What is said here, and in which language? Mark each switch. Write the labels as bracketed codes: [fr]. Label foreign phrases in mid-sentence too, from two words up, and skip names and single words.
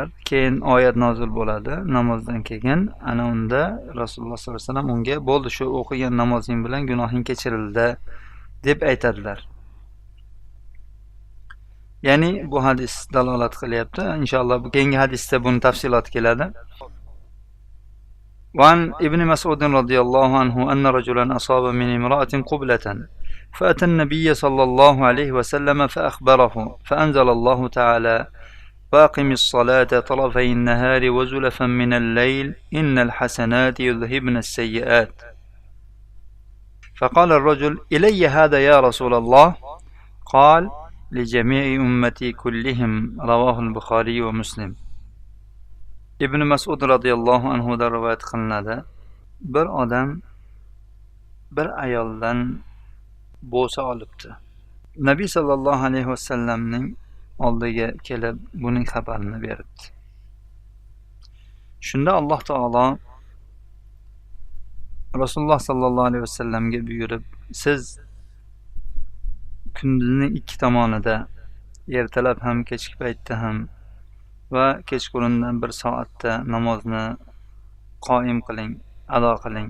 [uz] Keyin oyat nozil bo'ladi. Namozdan keyin ana unda Rasululloh [ar] صلى الله عليه وسلم [uz] unga "Bo'ldi, shu o'qigan namozing bilan gunohing kechirildi" deb aytadilar. Ya'ni bu hadis dalolat qilyapti. Inshaalloh bu keyingi hadisda buni tafsiloti keladi. [ar] وعن ابن مسعود رضي الله عنه أن رجلا أصاب من امرأة قبلة فأتى النبي صلى الله عليه وسلم فأخبره فأنزل الله تعالى: "وأقم الصلاة طرفي النهار وزلفا من الليل إن الحسنات يذهبن السيئات". فقال الرجل: "إلي هذا يا رسول الله؟" قال: "لجميع أمتي كلهم". رواه البخاري ومسلم. [uz] Ibn Mas'ud [ar] رضي الله عنه [uz] da rivoyat qilinadi. Bir odam bir ayoldan bo'sa olibdi. Nabiy [ar] صلى الله عليه وسلم [uz] oldiga kelib buning xabarini berdi. Shunda Alloh taolo Rasululloh [ar] صلى الله عليه وسلم [uz] buyurib: "Siz kunduzning ikki tomonida, ertalab ham kechki paytda ham va kechqurundan 1 soatda namozni qoim qiling, ado qiling.